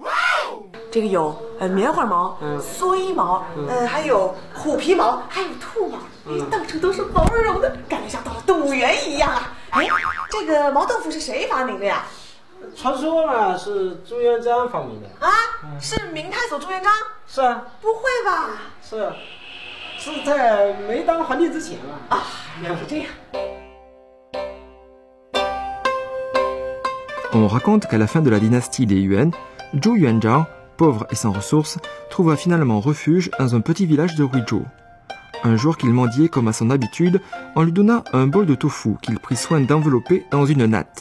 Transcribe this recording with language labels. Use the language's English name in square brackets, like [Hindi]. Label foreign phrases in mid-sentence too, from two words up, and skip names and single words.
[Chinese] 这个有棉花毛、蓑衣毛，还有虎皮毛，还有兔毛，到处都是毛茸茸的，感觉像到了动物园一样啊！哎，这个毛豆腐是谁发明的呀？传说呢是朱元璋发明的。是明太祖朱元璋？是啊。不会吧？是在没当皇帝之前嘛。原来是这样。 [French] On raconte qu'à la fin de la dynastie des Yuan, Zhou Yuanzhang, pauvre et sans ressources, trouva finalement refuge dans un petit village de Huizhou. Un jour qu'il mendiait comme à son habitude, on lui donna un bol de tofu qu'il prit soin d'envelopper dans une natte.